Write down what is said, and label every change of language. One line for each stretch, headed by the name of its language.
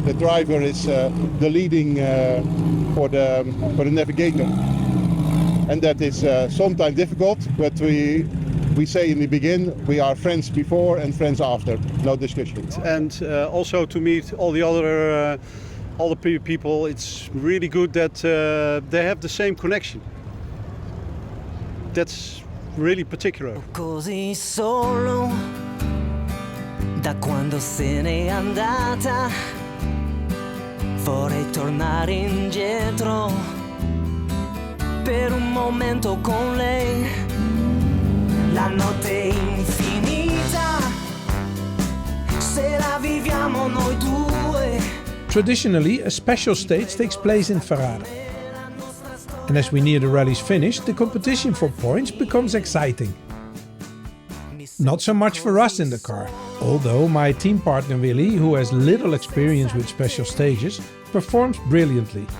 English: The driver is the leading for the navigator, and that is sometimes difficult, but we say in the beginning we are friends before and friends after, no discussion. And also to meet all the people, it's really good that they have the same connection. That's really particular.
Italian: Così solo da quando se n'è andata, vorrei tornare indietro per un momento con lei. La notte è infinita se la viviamo noi due.
English: Traditionally, a special stage takes place in Ferrara. And as we near the rally's finish, the competition for points becomes exciting. Not so much for us in the car, although my team partner Willi, who has little experience with special stages, performs brilliantly.